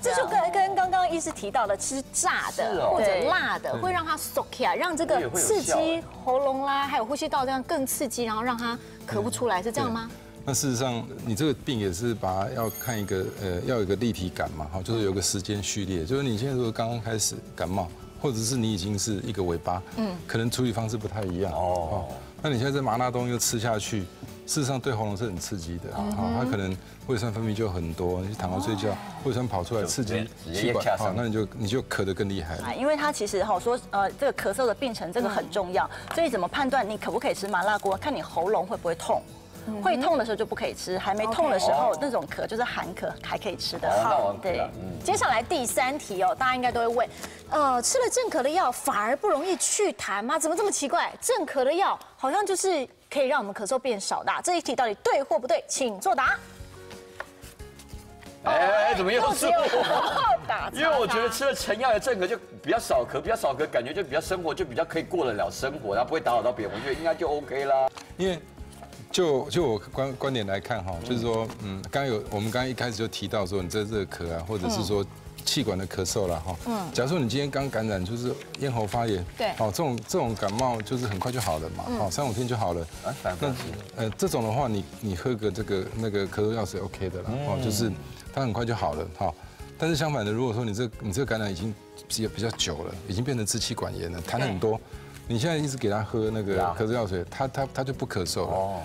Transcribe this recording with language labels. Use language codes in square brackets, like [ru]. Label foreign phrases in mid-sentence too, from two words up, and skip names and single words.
[zh] 這就跟剛剛醫師提到的吃炸的或者辣的，會讓它縮起來，讓這個刺激喉嚨啦，還有呼吸道這樣更刺激，然後讓它咳不出來，是這樣嗎？那事實上，你這個病也是把它要看一個要有一個立體感嘛，哈，就是有個時間序列，就是你現在如果剛剛開始感冒，或者是你已經是一個尾巴，可能處理方式不太一樣哦。那你現在這麻辣東又吃下去，事實上對喉嚨是很刺激的，它可能胃酸分泌就很多，你躺着睡覺，胃酸跑出來刺激氣管，好，那你就咳得更厲害了。因為它其實說這個咳嗽的病程這個很重要，所以怎麼判斷你可不可以吃麻辣鍋？看你喉嚨會不會痛。會痛的時候就不可以吃，還沒痛的時候那種咳就是寒咳，還可以吃的。好，對。接下來第3題大家應該都會問，吃了鎮咳的藥反而不容易祛痰嗎？怎麼這麼奇怪？鎮咳的藥好像就是可以讓我們咳嗽變少的，這一題到底對或不對？請作答。怎麼又是我？因為我覺得吃了成藥的鎮咳就比較少咳，比較少咳，感覺就比較生活就比較可以過得了生活，然後不會打擾到別人，我覺得應該就 OK 啦。因為就我觀點來看哈，就是說，我們剛剛一開始就提到說，你這熱咳啊，或者是說氣管的咳嗽啦哈，假如說你今天剛感染就是咽喉發炎，對，哦，這種感冒就是很快就好了嘛，哦，3、5天就好了。那這種的話，你喝個那個咳嗽藥是 OK 的啦，哦，就是它很快就好了哈。但是相反的，如果說你這個感染已經比較久了，已經變成支氣管炎了，痰很多。你现在一直给他喝那个咳嗽药水，他就不咳嗽了。